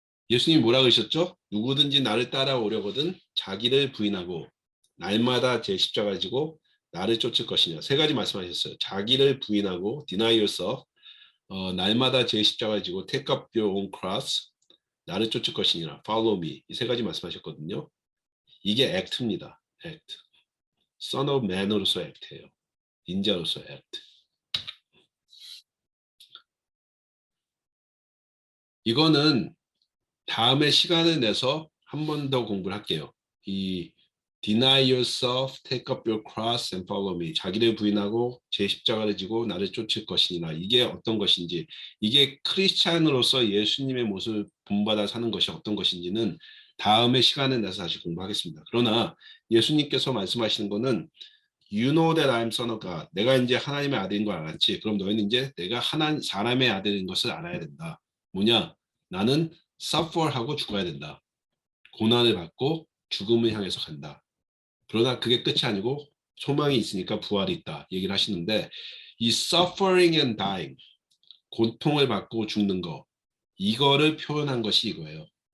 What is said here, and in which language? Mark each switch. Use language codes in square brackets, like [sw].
[ko] 예수님이 뭐라 그러셨죠? 누구든지 나를 따라오려거든 자기를 부인하고 날마다 제 십자가를 지고 나를 쫓을 것이냐. 세 가지 말씀하셨어요. 자기를 부인하고 [en] deny yourself, [ko] 날마다 제 십자가를 지고 [en] take up your own cross, [ko] 나를 쫓을 것이니라. [en] follow me. [ko] 이 세 가지 말씀하셨거든요. 이게 act입니다. act. Son of Man으로서 act예요. 인자로서 act. 이거는 다음에 시간을 내서 한 번 더 공부를 할게요. [en] 이 deny yourself, take up your cross and follow me. [ko] 자기를 부인하고 제 십자가를 지고 나를 쫓을 것이니라. 이게 어떤 것인지, 이게 크리스찬으로서 예수님의 모습을 본받아 사는 것이 어떤 것인지는 다음에 시간을 내서 다시 공부하겠습니다. 그러나 예수님께서 말씀하시는 거는 [en] You know that I'm son of God. [ko] 내가 이제 하나님의 아들인 걸 알았지. 그럼 너희는 이제 내가 사람의 아들인 것을 알아야 된다. 뭐냐? 나는 suffer하고 죽어야 된다. 고난을 받고 죽음을 향해서 간다. 그러나 그게 끝이 아니고 소망이 있으니까 부활이 있다. 얘기를 하시는데 이 [en] suffering and dying, [ko] 고통을 받고 죽는 거, 이거를 표현한 것이 이거예요.